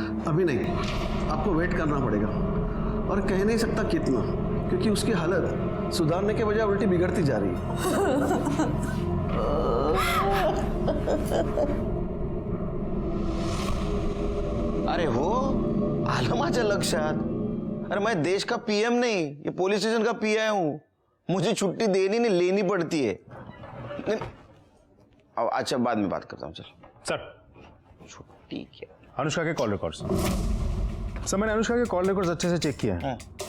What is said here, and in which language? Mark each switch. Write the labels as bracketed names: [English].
[Hindi] अभी नहीं, आपको वेट करना पड़ेगा, और कह नहीं सकता कितना, क्योंकि उसकी हालत सुधारने के बजाय उल्टी बिगड़ती जा रही है। [Marathi] अरे हो, आलं माझ्या लक्षात। [Hindi] अरे मैं देश का पीएम नहीं, ये पुलिस स्टेशन का पीआई हूँ। मुझे छुट्टी देनी नहीं लेनी पड़ती है। अब अच्छा बाद में बात करता हूँ। चल सर, छुट्टी क्या? अनुष्का के कॉल रिकॉर्ड्स। सर मैंने अनुष्का के कॉल रिकॉर्ड्स अच्छे से चेक किए हैं।